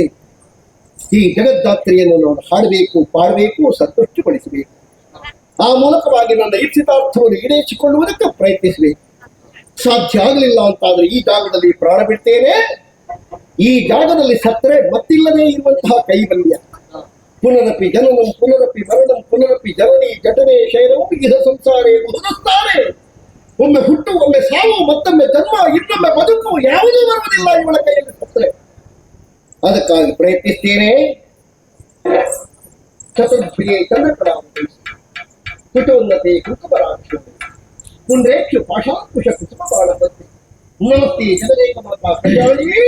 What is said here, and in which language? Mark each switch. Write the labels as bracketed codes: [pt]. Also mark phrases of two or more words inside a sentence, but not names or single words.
[kn] ಈ ಜಗದ್ದಾತ್ರಿಯನ್ನು ನಾವು ಹಾಡಬೇಕು, ಪಾಡಬೇಕು, ಸಂತುಷ್ಟಪಡಿಸಬೇಕು. ಆ ಮೂಲಕವಾಗಿ ನನ್ನ ಇಚ್ಛಿತಾರ್ಥವನ್ನು ಈಡೇರಿಸಿಕೊಳ್ಳುವುದಕ್ಕೆ ಪ್ರಯತ್ನಿಸಬೇಕು. ಸಾಧ್ಯ ಆಗಲಿಲ್ಲ ಅಂತಾದ್ರೆ ಈ ಜಾಗದಲ್ಲಿ ಪ್ರಾಣ ಬಿಡ್ತೇನೆ. ಈ ಜಾಗದಲ್ಲಿ ಸತ್ತರೆ ಮತ್ತಿಲ್ಲದೆ ಇರುವಂತಹ ಕೈವಲ್ಯ. [sa] ಪುನರಪಿ ಜನನಂ ಪುನರಪಿ ಮರಣಂ ಪುನರಪಿ ಜನನಿ ಜಠರೇ ಶಯನಂ ಇಹ ಸಂಸಾರೇ ಬಹುದಸ್ತಾರೆ. [kn] ಒಮ್ಮೆ ಹುಟ್ಟು, ಒಮ್ಮೆ ಸಾವು, ಮತ್ತೊಮ್ಮೆ ಜನ್ಮ, ಇನ್ನೊಮ್ಮೆ ಬದುಕು ಯಾವುದೂ ಬರುವುದಿಲ್ಲ ಇವಳ ಕೈಯಲ್ಲಿ ಸತ್ತರೆ. ಅದಕ್ಕಾಗಿ ಪ್ರಯತ್ನಿಸ್ತೇನೆ. [sa] ಚತುರ್ಭುಜೆ ಚಂದ್ರಕರಾಮ ಕುಟೋನ್ನತೆ ಕುಂಕುಮರಾಕ್ಷ ಪುಂಡ್ರೇಕ್ಷು ಪಾಶಾಂಕುಶ ಕುಸುಮ ಬಾಳಪತಿ ನಮಸ್ತೆ ಜನರೇಕ ಮಾತಾ ಕಲ್ಯಾಣಿ.